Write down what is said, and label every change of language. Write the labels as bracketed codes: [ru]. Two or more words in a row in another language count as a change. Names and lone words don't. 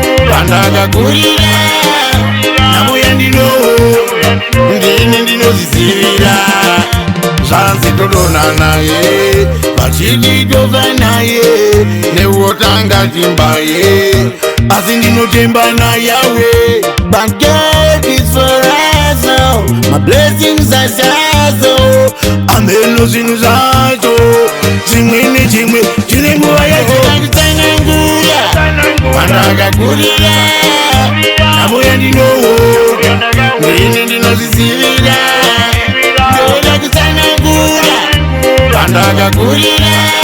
[sn] Pandakakurira. Namo yandinowo. Ndini ndinozvizivira. Zvanzi todonha naye. Vachiti tofa naye. Newotanga timbaye. Asi ndinotemba nayawe. [en] But God is for us, oh. My blessings are yours, oh. [sn] Ameno zvinhu zvacho. Chimwe nechimwe chine nguva yacho. Ndakutsanangura. Pandakakurira. Namo yandinowo. Ndini ndinozvizivira. Ndoda kutsanangura. Pandakakurira.